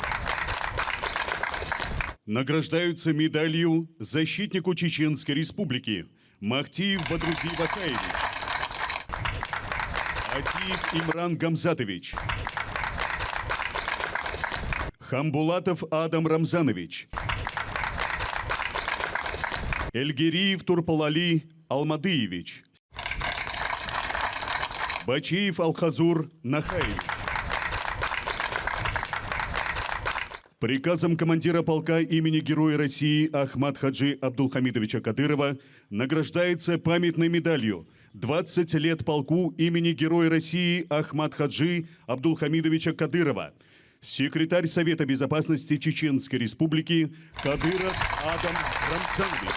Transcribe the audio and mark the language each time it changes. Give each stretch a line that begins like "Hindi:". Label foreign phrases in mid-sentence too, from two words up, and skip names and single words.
Russian: Награждаются медалью защитнику Чеченской Республики Махтиев Бадруди Вахаевич, Атиев Имран Гамзатович, Хамбулатов Адам Рамзанович, Эльгериев Турпалали Алмадыевич, Бачиев Алхазур Нахаевич. Приказом командира полка имени Героя России Ахмат Хаджи Абдулхамидовича Кадырова награждается памятной медалью «20 лет полку имени Героя России Ахмат Хаджи Абдулхамидовича Кадырова» секретарь Совета Безопасности Чеченской Республики Кадыров Адам Рамзанович.